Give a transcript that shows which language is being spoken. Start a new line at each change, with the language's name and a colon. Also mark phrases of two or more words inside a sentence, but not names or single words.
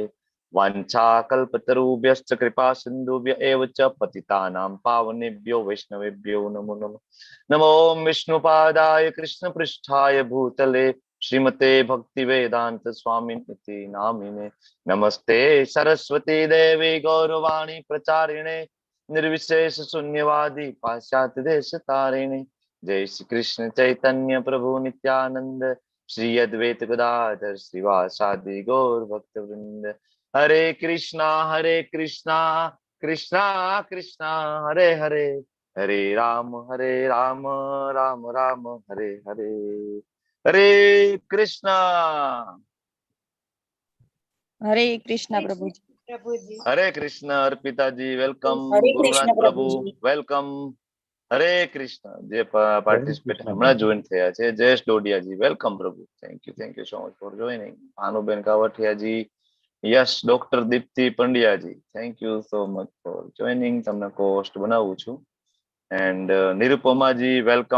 Sanskrit: વાંછા કલ્પતરુભ્યશ્ચ કૃપા સિંધુભ્ય એવ ચ પતિતાનાં પાવનેભ્યો વૈષ્ણવેભ્યો નમો નમઃ. નમો વિષ્ણુપાદાય કૃષ્ણ પૃષ્ઠાય ભૂતલે શ્રીમતે ભક્તિવેદાંત સ્વામિનિતિ નામિને. નમસ્તે સરસ્વતી દેવી ગૌરવાણી પ્રચારિણે निर्विशेष शून्यवादी पाश्चात्य देश तारिणी. जय श्री कृष्ण चैतन्य प्रभु नित्यानंद श्री अद्वैत गदाधर श्रीवासादि गौर भक्त वृंद. हरे कृष्णा कृष्णा कृष्णा हरे हरे हरे राम राम राम हरे हरे.
Hindi: हरे कृष्णा प्रभुजी. हरे कृष्ण अर्पिताजी वेलकम. गुरुनाथ प्रभु वेलकम. हरे कृष्ण.
Gujarati: જે પાર્ટિસિપેટ હમણાં જોઈન થયા છે જયેશ ડોડિયાજી વેલકમ પ્રભુ.
English: Thank you so much for joining. ભાનુબેન કાવઠિયાજી, Yes doctor દીપ્તિ પંડ્યાજી, Thank you so much for joining.
Gujarati: તમને કોસ્ટ બનાવું છું. એન્ડ નિરુપમાજી વેલકમ.